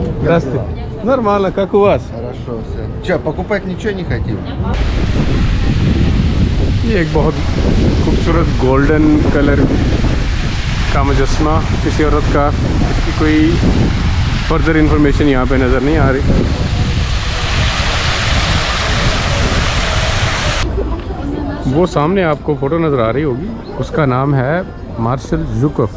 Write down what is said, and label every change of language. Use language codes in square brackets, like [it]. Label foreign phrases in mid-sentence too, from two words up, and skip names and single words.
[ru] Здравствуйте. Нормально, как у вас? Хорошо, все. Че, покупать ничего не хотим? [hi] ये एक बहुत खूबसूरत गोल्डन कलर का मुजस्मा किसी औरत का, इसकी कोई [en] further information [hi] यहाँ पे नज़र नहीं आ रही। वो सामने आपको फ़ोटो नज़र आ रही होगी, उसका नाम है मार्शल ज़ुकफ।